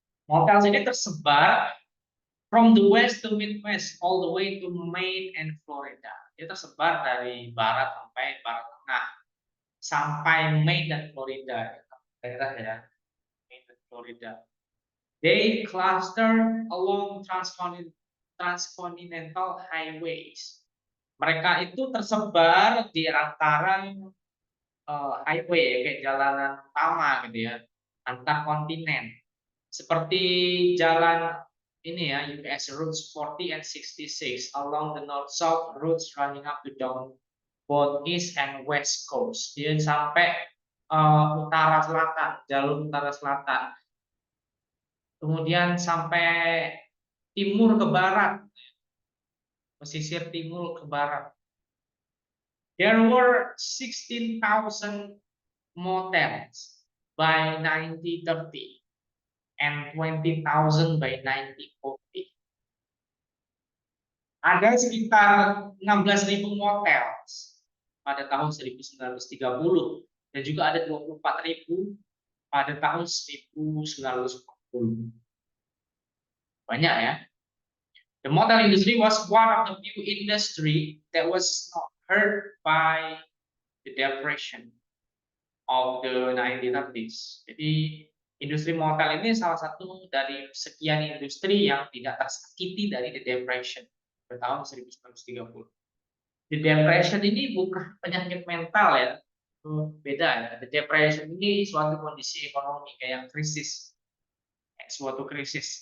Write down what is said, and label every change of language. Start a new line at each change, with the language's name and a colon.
Indonesian: Motel ini tersebar
English: from the west to midwest all the way to Maine and Florida.
Indonesian: Dia tersebar dari barat sampai barat tengah sampai Maine dan Florida. Daerah ya, Maine dan Florida.
English: They cluster along transcontinental highways.
Indonesian: Mereka itu tersebar di antara highway kayak jalanan utama gitu ya, antar kontinen. Seperti jalan ini ya,
English: US Routes 40 and 66 along the north-south routes running up to down both east and west coast.
Indonesian: Dia sampai utara selatan, jalur utara selatan. Kemudian sampai timur ke barat, pesisir timur ke barat.
English: There were 16,000 motels by 1930 and 20,000 by 1940.
Indonesian: Ada sekitar 16.000 motel pada tahun 1930 dan juga ada 24.000 pada tahun 1940. Banyak ya.
English: The motel industry was one of the few industry that was not hurt by the depression of the 1930s.
Indonesian: Jadi industri motel ini salah satu dari sekian industri yang tidak tersakiti dari the depression pada tahun 1930. The depression ini bukan penyakit mental ya, beda ya. The depression ini suatu kondisi ekonomi kayak krisis, suatu krisis.